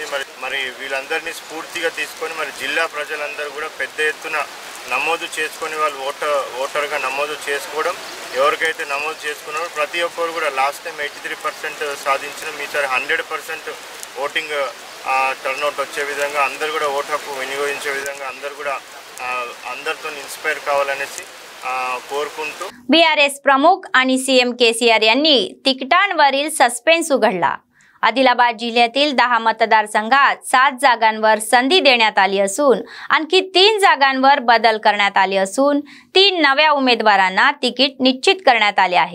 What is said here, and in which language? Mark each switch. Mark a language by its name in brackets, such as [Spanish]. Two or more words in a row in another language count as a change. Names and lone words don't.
[Telugu] మరి వీళ్ళందరినీ స్ఫూర్తిగా తీసుకొని మరి జిల్లా ప్రజలందరూ కూడా పెద్ద ఎత్తున నమోదు చేసుకొని వాళ్ళు ఓటర్గా నమోదు చేసుకోవడం, ఎవరికైతే నమోదు చేసుకున్నారో ప్రతి ఒక్కరు కూడా [English] last time [Telugu] 83% సాధించిన ఈసారి 100% [English] voting turnout [Telugu] వచ్చే విధంగా అందరూ కూడా ఓటు హక్కు వినియోగించే విధంగా అందరూ కూడా అందరితో ఇన్స్పైర్ కావాలనేసి कोरकुंटू। [Marathi] BRS प्रमुख आणि CM KCR यांनी तिकिटांवरील सस्पेन्स उघडला। आदिलाबाद जिल्ह्यातील 10 मतदारसंघात 7 जागांवर संधी देण्यात आली असून आणखी 3 जागांवर बदल करण्यात आले असून 3 नव्या उमेदवारांना तिकीट निश्चित करण्यात आले आहे।